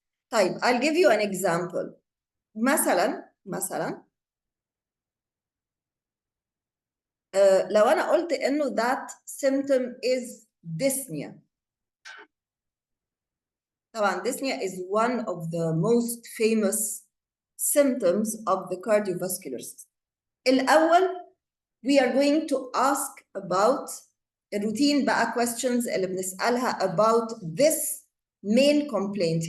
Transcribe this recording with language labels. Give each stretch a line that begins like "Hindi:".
Arabic: طيب
English: I'll give you an example.
Arabic: مثلا لو انا قلت انه
English: that symptom is dyspnea.
Arabic: طبعا
English: dyspnea is one of the most famous symptoms of the cardiovascular system.
Arabic: الأول
English: we are going to ask about
Arabic: الروتين بقى
English: questions
Arabic: اللي بنسألها
English: about this main complaint.